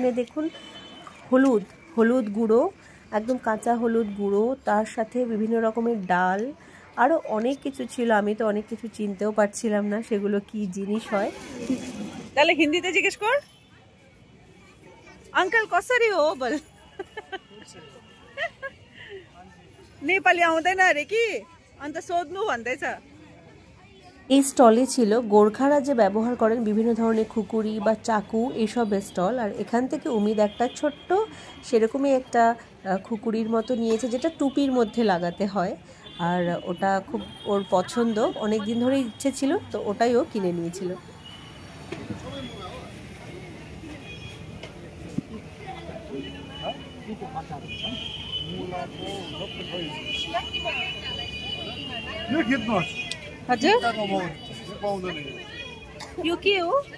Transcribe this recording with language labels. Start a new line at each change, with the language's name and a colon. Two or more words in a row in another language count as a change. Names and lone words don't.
Bangla: আর এখানে দেখুন হলুদ গুঁড়ো একদম কাঁচা হলুদ গুঁড়ো, তার সাথে বিভিন্ন রকমের ডাল, আরও অনেক কিছু ছিল। আমি তো অনেক কিছু চিনতেও পারছিলাম না সেগুলো কি জিনিস হয়। তাহলে হিন্দিতে জিজ্ঞেস কর, আঙ্কেল
Nepali: कसरी हो
Bangla: বল।
Nepali: नेपाली आउँदैन अरे कि, अन्त सोध्नु भन्दैछ।
Bangla: এই স্টলে ছিল গোর্খারা যে ব্যবহার করেন বিভিন্ন ধরনের খুকুরি বা চাকু, এইসবের স্টল। আর এখান থেকে উমিদ একটা ছোট্ট সেরকমই একটা খুকুরির মতো নিয়েছে, যেটা টুপির মধ্যে লাগাতে হয়। আর ওটা খুব ওর পছন্দ, অনেক দিন ধরে ইচ্ছে ছিল, তো ওটাই ও কিনে নিয়েছিল।
Nepali: हजुर यो के हो?